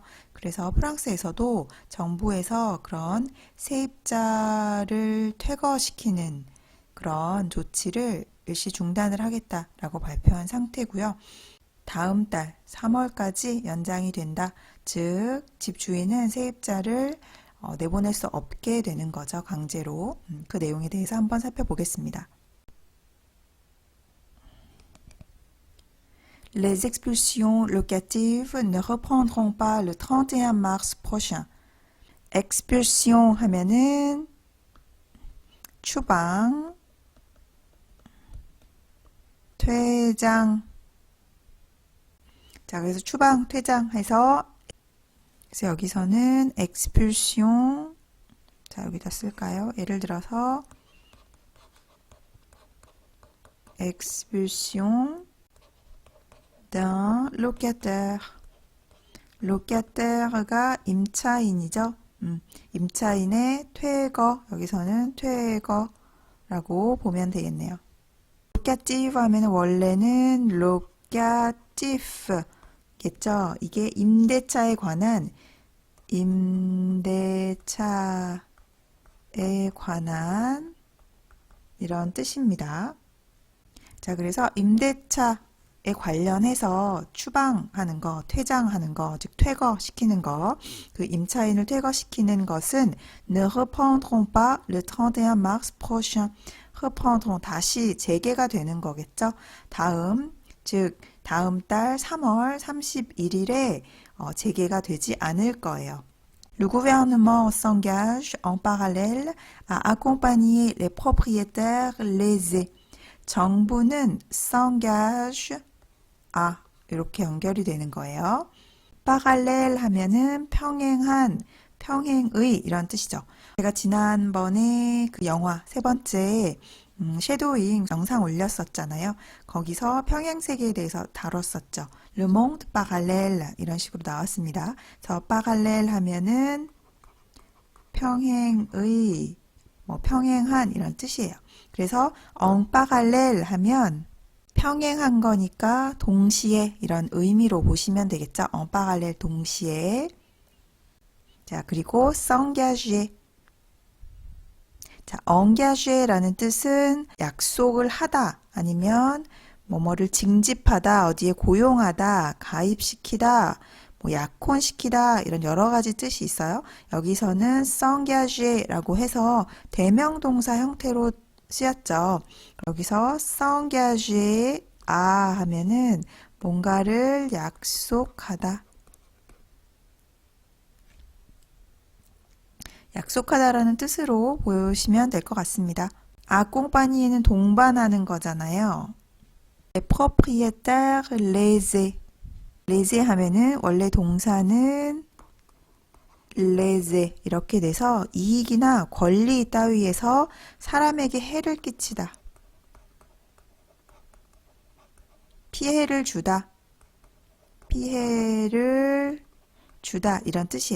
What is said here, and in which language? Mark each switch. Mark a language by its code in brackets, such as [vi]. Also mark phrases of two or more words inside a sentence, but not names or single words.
[ko] 그래서 프랑스에서도 정부에서 그런 세입자를 퇴거시키는 그런 조치를 일시 중단을 하겠다라고 발표한 상태고요. 다음 달 3월까지 연장이 된다. 즉 집주인은 세입자를 내보낼 수 없게 되는 거죠. 강제로. 그 내용에 대해서 한번 살펴보겠습니다. [fr] Les expulsions locatives ne reprendront pas le 31 mars prochain. [ko] expulsion 하면은 추방, 퇴장. 자, 그래서 추방, 퇴장 해서 그래서 여기서는 expulsion. 자, 여기다 쓸까요? 예를 들어서 [fr] expulsion d'un locataire. [ko] locataire가 임차인이죠. 임차인의 퇴거, 여기서는 퇴거라고 보면 되겠네요. locative 하면 원래는 locatif 겠죠. 이게 임대차에 관한 이런 뜻입니다. 자, 그래서 임대차에 관련해서 추방하는 거, 퇴장하는 거, 즉 퇴거시키는 거, 그 임차인을 퇴거시키는 것은 [fr] ne reprendront pas le 31 mars prochain. [ko] reprendront 다시 재개가 되는 거겠죠. 다음, 즉 다음 달 3월 31일에 재개가 되지 않을 거예요. [fr] Le gouvernement s'engage en parallèle à accompagner les propriétaires lésés. [ko] 정부는 s'engage 이렇게 연결이 되는 거예요. parallèle 하면은 평행한, 평행의 이런 뜻이죠. 제가 지난번에 그 영화 세 번째 섀도잉 영상 올렸었잖아요. 거기서 평행세계에 대해서 다뤘었죠. [fr] Le monde parallèle [ko] 이런 식으로 나왔습니다. 그래서 parallèle 하면은 평행의, 평행한 이런 뜻이에요. 그래서 [fr] en parallèle [ko] 하면 평행한 거니까 동시에 이런 의미로 보시면 되겠죠. [fr] en parallèle [ko] 동시에. 자, 그리고 s'engager. 자, engager라는 뜻은 약속을 하다 아니면 뭐뭐를 징집하다, 어디에 고용하다, 가입시키다, 약혼시키다 이런 여러 가지 뜻이 있어요. 여기서는 s'engager라고 해서 대명동사 형태로 쓰였죠. 여기서 s'engager 하면은 뭔가를 약속하다. 약속하다라는 뜻으로 보시면 될 것 같습니다. accompagner는 동반하는 거잖아요. [fr] propriétaire lésé. [ko] lésé 하면은 원래 동사는 lésé 이렇게 돼서 이익이나 권리 따위에서 사람에게 해를 끼치다. 피해를 주다. 피해를 주다 이런 뜻이에요.